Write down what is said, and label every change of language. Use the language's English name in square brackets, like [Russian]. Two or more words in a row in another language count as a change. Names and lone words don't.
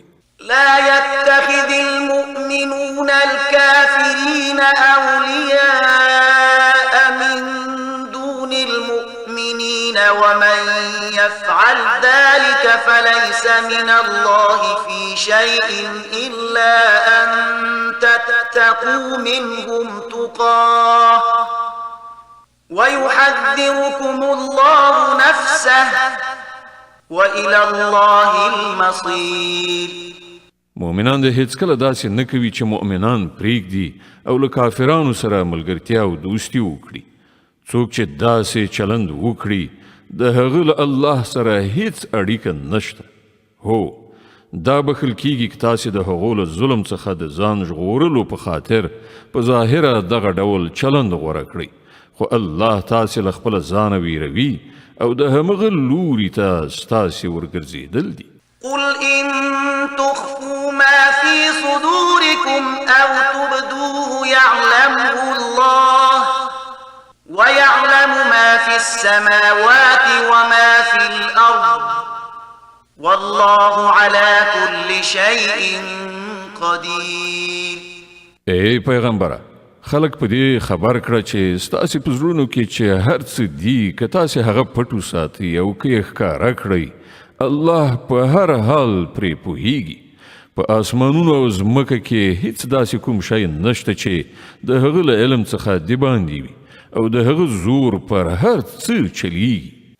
[Arabic] لا يتخذ المؤمنون الكافرين أولياء من دون المؤمنين ومن يفعل ذلك فليس من الله في شيء إلا أن تتقوا منهم تقاه ويحذركم الله نفسه وإلى الله المصير. [Pashto] مؤمنان د هیڅ کله داسې نه کوي چې مؤمنان پرېږدي او له کافرانو سره ملګرتیا او دوستي وکړي. څوک چې داسې چلند وکړي د هغه له الله سره هیڅ اړیکه نشته. هو دا بخل کیږي که تاسې د هغو له ظلم څخه د ځان ژغورلو په خاطر په ظاهره دغه ډول چلند غوره کړئ، خو الله تاسې له خپله ځانه ویروي او د همغه لوري ته ستاسې ورګرځېدل دي. [Arabic] قل إن تخفوا ما في صدوركم أو تبدوه يعلمه الله ويعلم ما في السماوات وما في الأرض والله على كل شيء قدير. [Pashto] ای پیغمبره، خلق په دې خبر کړه چې ستاسې په زړونو کې چې هر څه دي که تاسې هغه پټ وساتئ او که یې ښکاره کړئ، الله په هر حال پرې پوهیږي. په آسمانونو او ځمکه کې هیڅ داسې کوم شی نشته چې د هغه له علم څخه د باندې وي او د هغه زور پر هر څه چلیږي.